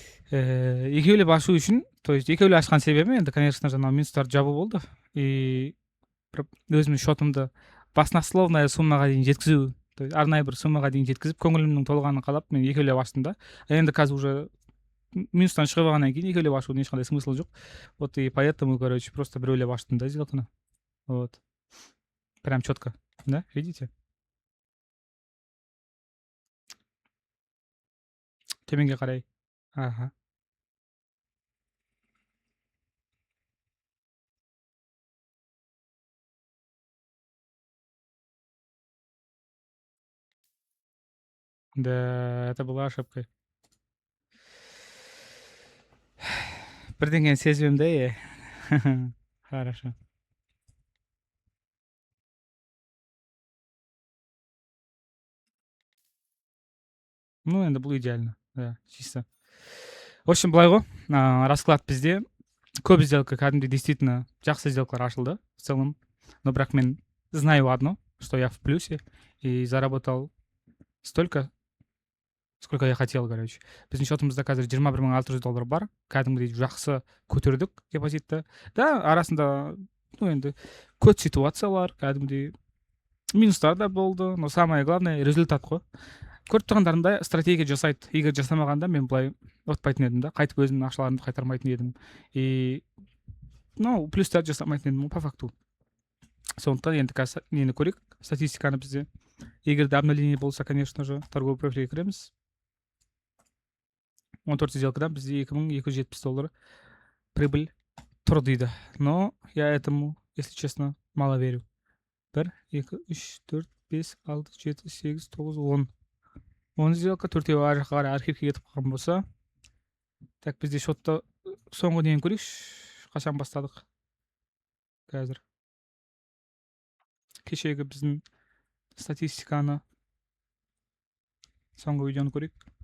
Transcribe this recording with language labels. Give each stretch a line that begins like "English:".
Kazakh: Екеулеп ашу үшін, то есть екеулеп ашқан себебім енді, конечно, жаңағы минустарды жабу болды. И өзімнің счетымды баснословная суммаға дейін жеткізу, то есть арнайы бір суммаға дейін жеткізіп, көңілімнің толғанын қалап, мен екеулеп аштым да. Енді қазір уже минустан шығып алғаннан кейін екеулеп ашудың ешқандай смыслы жоқ.
Russian: Вот и поэтому, короче, просто біреулеп аштым да сделканы. Вот. Прям четко. Да, видите?
Kazakh: Төменге қарай. Ага.
Russian: Да, это была ошибкой.
Kazakh: Бірдеңені сезбеймін да, Хорошо. Ну, енді бұл идеально. Да, чисто. В общем, былай ғой, расклад бізде көп сделка кәдімгідей действительно жақсы сделкалар ашылды в целом.
Russian: Но бірақ мен знаю одно, что я в плюсе и заработал столько, сколько я хотел, короче.
Kazakh: Біздің счетымызда қазір $21,600 бар. Кәдімгідей жақсы көтердік депозитті. Да, арасында, ну енді көп ситуациялар, кәдімгідей минустар да болды, но самое главное результат қой. Көріп тұрғандарымдай стратегия жасайды. Егер жасамағанда мен былай отпайтын едім да, қайтып өзімнің ақшаларымды қайтармайтын едім. И ну, плюстарды жасамайтын едім по факту. Сондықтан енді қазір нені көрейік, статистиканы бізде. Егер де обновление болса, конечно же, торговый профильге кіреміз. 14 сделкадан бізде $2,270 прибыль тұр дейді.
Russian: Но я этому, если честно, мало верю.
Kazakh: 1, 2, 3, 4, 5, 6, 7, 8, 9, 10. 10 сделка, төртеуі ар жаққа қарай архивке кетіп қалған болса. Так, бізде счетты соңғы нені көрейікші. Қашан бастадық? Қазір. Кешегі біздің статистиканы, соңғы видеоны көрейік.